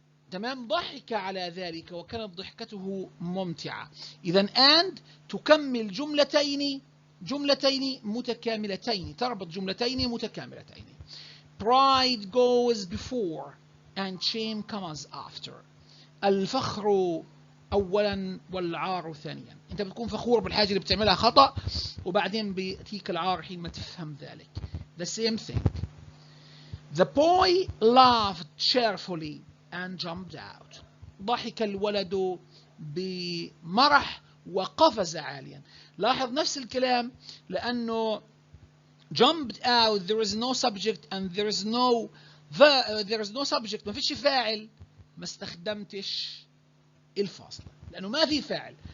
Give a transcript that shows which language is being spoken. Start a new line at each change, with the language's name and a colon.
Arabic: تمام؟ ضحك على ذلك وكانت ضحكته ممتعة. إذا and تكمل جملتين متكاملتين، تربط جملتين متكاملتين.
English: Pride goes before and shame comes after.
Arabic: الفخر أولا والعار ثانيا. أنت بتكون فخور بالحاجة اللي بتعملها خطأ وبعدين بيأتيك العار حين ما تفهم ذلك.
English: The same thing. The boy laughed cheerfully and jumped out.
Arabic: ضحك الولد بمرح وقفز عاليا. لاحظ نفس الكلام لأنه
English: jumped out there is no subject
Arabic: and there is no subject، ما فيش فاعل، ما استخدمتش الفاصلة لأنه ما في فاعل.